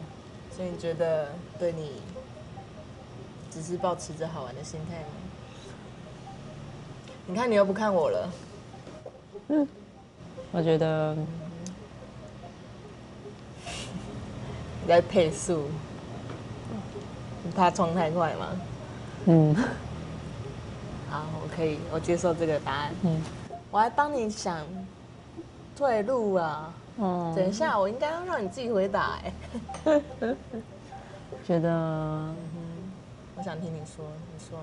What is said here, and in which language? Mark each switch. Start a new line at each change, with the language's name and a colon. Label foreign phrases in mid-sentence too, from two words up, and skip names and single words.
Chinese: 所以你覺得對你只是抱持着好玩的心態嗎？你看你又不看我了。我覺得你在配速，你怕衝太快嗎？好，我接受這個答案。我還幫你想退路啊。等一下，我應該要讓你自己回答。覺得，我想聽你說，你說。